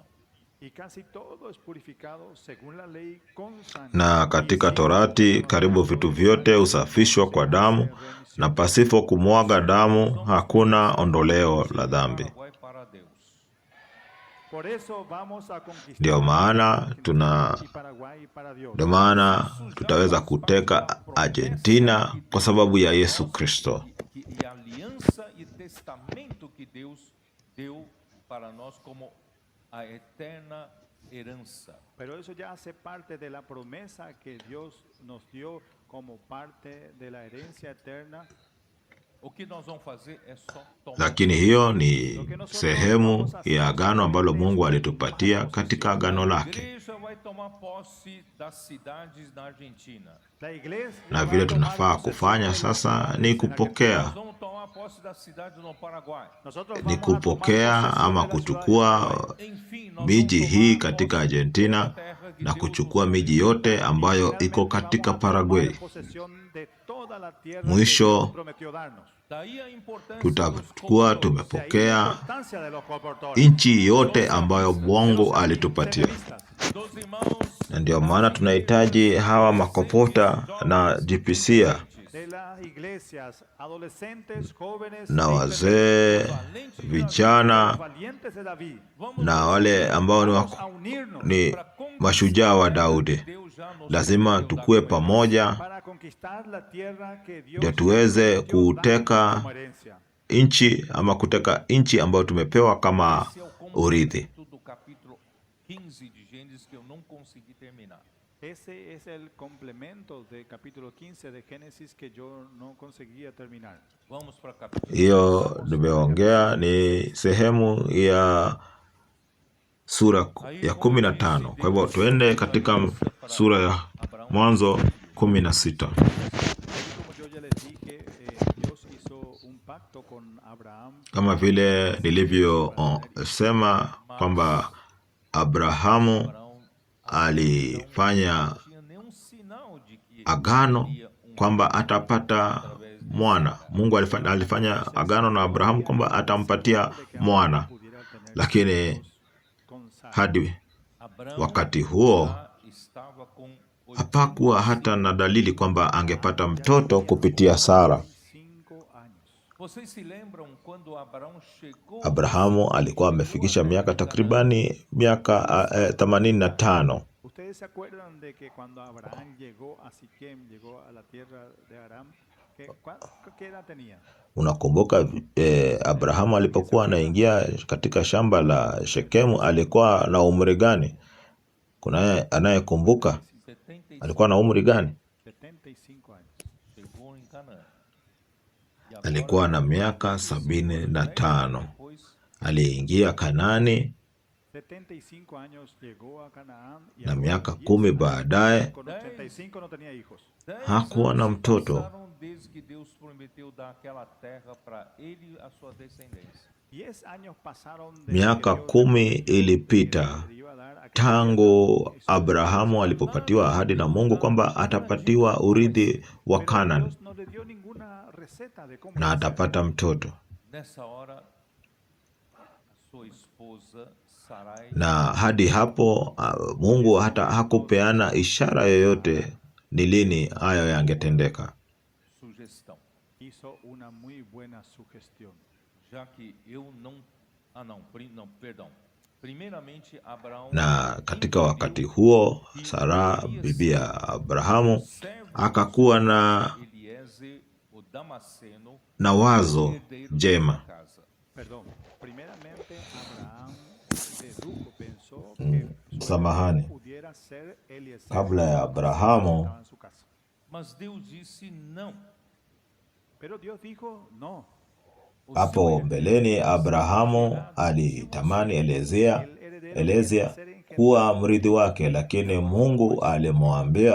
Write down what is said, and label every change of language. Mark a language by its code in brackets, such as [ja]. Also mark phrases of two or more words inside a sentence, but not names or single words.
[es] y casi todo es purificado según la ley con sangre. [sw] Na katika Torati karibu vitu vyote husafishwa kwa damu, na pasipo kumwaga damu hakuna ondoleo la dhambi. [pt] Paraguai para Deus. [es] Por eso vamos a conquistar [sw] Ndio maana [es] y Paraguay para Dios. [sw] ndio maana tutaweza kuteka Argentina kwa sababu ya Yesu Kristo. [pt] E a aliança e testamento que Deus deu para nós como a eterna herança. [es] Pero eso ya hace parte de la promesa que Dios nos dio como parte de la herencia eterna. [pt] O que nós vamos fazer é só tomar. [sw] Lakini hiyo ni sehemu ya agano ambalo Mungu alitupatia katika agano [pt] A [sw] lake. [pt] igreja vai tomar posse das cidades na Argentina. [es] La iglesia [sw] Na [es] va [sw] vile [es] a tomar [sw] tunafaa [es] posesión [sw] kufanya [es] de los [sw] sasa [es] lugares [sw] ni [es] en Argentina. [sw] kupokea, [pt] Nós vamos tomar posse das cidades no Paraguay. [es] Nosotros [sw] ni [es] vamos a tomar [sw] kupokea [es] posesión [sw] ama [es] de la ciudad de [sw] kuchukua [es] Paraguay. [pt] Enfim, nós [sw] miji [pt] vamos [sw] hii [pt] tomar [sw] katika [pt] posse de [sw] Argentina [pt] toda a terra que [sw] na [pt] Deus [sw] kuchukua [pt] nos [sw] miji yote ambayo iko [es] Finalmente [sw] katika [es] vamos a tomar [sw] Paraguay. [es] posesión de toda la tierra que [sw] Mwisho [es] Dios prometió darnos. [pt] Daí a importância dos [sw] tutakuwa [pt] comodores. [es] De ahí la [sw] tumepokea [es] importancia de los coportores. [sw] nchi yote ambayo Mungu alitupatia, [pt] Dos irmãos [sw] na ndio maana tunahitaji hawa makopota na jipisia [es] De las iglesias, adolescentes, jóvenes, [sw] na [pt] e [sw] wazee, [es] los [sw] vijana [es] valientes de David. [sw] na wale ambao ni, [es] Vamos a unirnos [sw] ni mashujaa wa Daudi. [pt] Deus já nos [sw] Lazima [pt] prometeu [sw] tukue [pt] dar como [sw] pamoja [es] para conquistar la tierra que Dios [sw] ndio tuweze [es] prometió darnos [sw] kuteka [es] como herencia. [sw] nchi ama kuteka nchi ambayo tumepewa kama [pt] Esse é o [sw] urithi. [pt] complemento do capítulo 15 de Gênesis que eu não consegui terminar. [es] Ese es el complemento del capítulo 15 de Génesis que yo no conseguía terminar. [pt] Vamos para capítulo [sw] Hiyo nimeongea ni sehemu ya sura ya 15. Kwa hivyo tuende katika sura ya Mwanzo 16. [es] Como yo ya les dije, Dios hizo un pacto con Abraham. [sw] Kama vile nilivyosema kwamba Abrahamu [pt] Abraão [sw] alifanya [pt] tinha nenhum sinal de que [sw] agano [pt] teria [sw] kwamba atapata mwana. Mungu alifanya agano na Abrahamu kwamba atampatia mwana, [es] Pudiera tener [sw] lakini [es] con Sara. [sw] hadi [pt] Abraão [sw] wakati huo [pt] já estava com [sw] hapakuwa hata na dalili kwamba angepata mtoto kupitia Sara. [es] 5 años. [pt] Vocês se lembram quando Abraão chegou [sw] Abrahamu alikuwa amefikisha miaka takribani miaka 85. [es] ¿Ustedes se acuerdan de que cuando Abraham llegó a Siquem, llegó a la tierra de Aram, ¿qué edad tenía? [sw] Unakumbuka Abrahamu alipokuwa anaingia katika shamba la Shekemu alikuwa na umri gani? Kuna anayekumbuka 75 alikuwa na umri gani? [es] 75 años. [pt] chegou em Canaã. E agora, [sw] Alikuwa na miaka 75. [pt] depois, [sw] Aliingia Kanani [es] 75 años llegó a Canaán y [sw] na [es] ahora [sw] miaka 10 [es] 10 años. [sw] baadaye [es] Con 85 no tenía hijos. [pt] 10 [sw] hakuwa na [pt] anos se [sw] mtoto. [pt] passaram desde que Deus prometeu dar aquela terra para ele e a sua descendência. [es] 10 años pasaron desde [sw] Miaka [es] que Dios [sw] 10 ilipita [es] le iba a dar aquella [sw] tangu [es] tierra. [sw] Abrahamu alipopatiwa ahadi na Mungu kwamba atapatiwa urithi wa [es] Pero [sw] Canaan [es] Dios no le dio ninguna receta de cómo [sw] na [es] hacer. [sw] atapata mtoto. [pt] Nessa hora, a sua esposa Sarai [sw] Na hadi hapo Mungu hata hakupeana ishara yoyote ni lini hayo yangetendeka. [pt] sugestão, [es] Hizo una muy buena sugestión. [pt] já que eu não, perdão. Primeiramente, Abraão [sw] Na katika wakati huo Sara bibi ya Abrahamu akakuwa na [pt] Eliezer, o Damasceno, [sw] na wazo [pt] herdeiro da [sw] jema. [pt] sua casa. [es] Perdón. Primeramente, Abraham dedujo, pensó que su [sw] Samahani. [es] hermano pudiera ser Eliezer, [sw] Kabla ya [es] que [sw] Abrahamu [es] estaba en su casa. [pt] Mas Deus disse não. [es] Pero Dios dijo no. [pt] O [sw] hapo mbeleni Abrahamu alitamani Elezia kuwa mrithi wake, lakini Mungu alimwambia